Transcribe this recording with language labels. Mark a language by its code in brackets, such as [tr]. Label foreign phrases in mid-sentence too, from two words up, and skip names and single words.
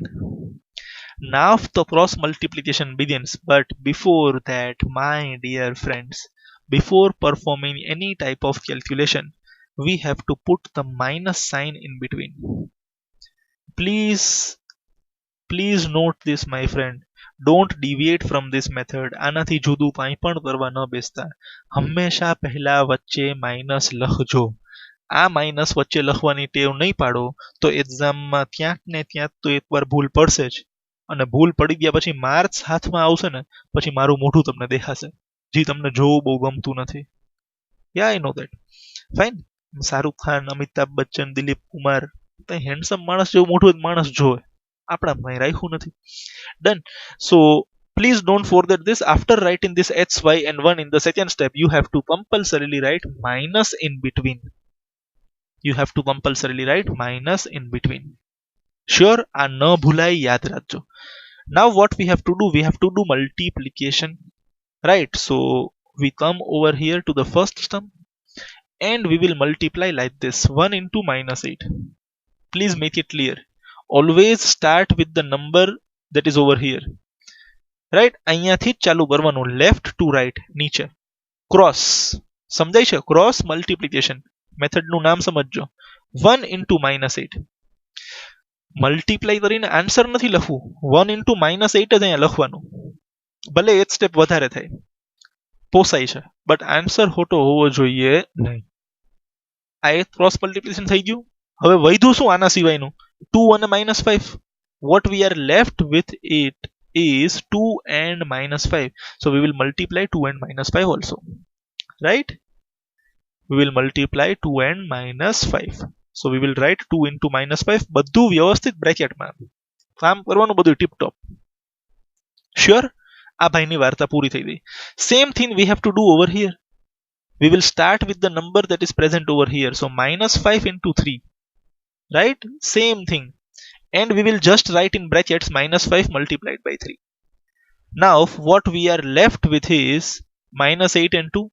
[en] Now the cross multiplication begins, but before that, my dear friends, before performing any type of calculation, we have to put the minus sign in between. Please note this, my friend. Don't deviate from this method. [gu] આનાથી જુદું કંઈ પણ કરવા ન બેસતા. હંમેશા પહેલા વચ્ચે માઇનસ લખજો. આ માઇનસ વચ્ચે લખવાની ટેવ નહીં પાડો તો એક્ઝામમાં ક્યાંક ને ક્યાંક તો એકવાર ભૂલ પડશે જ. અને ભૂલ પડી ગયા પછી માર્ક્સ હાથમાં આવશે ને પછી મારું મોઢું તમને દેખાશે, જે તમને જોવું બહુ ગમતું નથી. [en] Ya I know that. Fine. [gu] શાહરુખ ખાન, અમિતાભ બચ્ચન, દિલીપ કુમાર, હેન્ડસમ માણસ જેવું મોઢું માણસ જોવે. આપણા કંઈ રાખ્યું નથી. [en] Done. So please don't forget this. After writing this x, y and 1 in the second step, you have to compulsorily write minus in between. You have to compulsorily write minus in between. Sure, [gu] આ ન ભૂલાય, યાદ રાખજો. [en] Now what we have to do? We have to do multiplication. Right, so we come over here to the first term and we will multiply like this. 1 into minus 8. Please make it clear. Always start with the number that is over here. Right, [gu] અહીંયાથી જ ચાલુ કરવાનું, [en] left to right, [gu] નીચે ક્રોસ. સમજાય છે? [en] cross multiplication [gu] મેથડનું નામ સમજજો. [en] 1 into minus 8. [gu] મલ્ટીપ્લાય કરીને આન્સર નથી લખવું, [en] 1 into minus 8 [gu] જ અહીંયા લખવાનું. ભલે એક સ્ટેપ વધારે થાય, પોસાય છે, બટ આન્સર ખોટો હોવો જોઈએ નહીં. આ એક [en] cross multiplication [gu] થઈ ગયું. હવે વધ્યું શું આના સિવાયનું? 2 અને minus 5. [en] What we are left with it is 2 and minus 5. So we will multiply 2 and minus 5 also. Right? we will multiply 2 and minus 5. So we will write 2 into minus 5. [gu] બધું વ્યવસ્થિત બ્રેકેટમાં કામ કરવાનું, બધું ટીપ ટોપ. Sure? આ ભાઈની વાર્તા પૂરી થઈ ગઈ. [en] Same thing we have to do over here. We will start with the number that is present over here. So minus 5 into 3. Right? Same thing. And we will just write in brackets minus 5 multiplied by 3. Now what we are left with is minus 8 and 2.